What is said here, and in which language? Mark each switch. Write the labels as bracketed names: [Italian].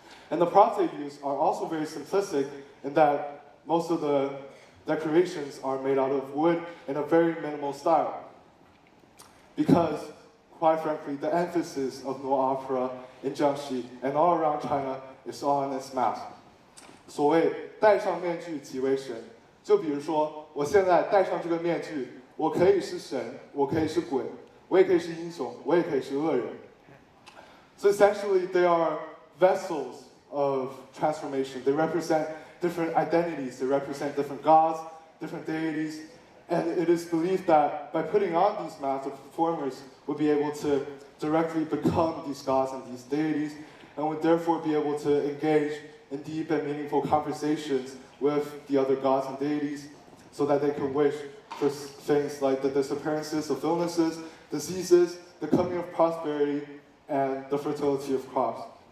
[English] And the props they use are also very simplistic in that most of the decorations are made out of wood in a very minimal style. Because, quite frankly, the emphasis of Nuo Opera in Jiangxi and all around China is on its mask. [Chinese] 所谓戴上面具即为神，就比如说，我现在戴上这个面具，我可以是神，我可以是鬼，我也可以是英雄，我也可以是恶人。 [English] So essentially, they are vessels of transformation. They represent different identities. They represent different gods, different deities. And it is believed that by putting on these masks, the performers would be able to directly become these gods and these deities, and would therefore be able to engage in deep and meaningful conversations with the other gods and deities, so that they can wish for things like the disappearances of illnesses, diseases, the coming of prosperity, and the fertility of crops.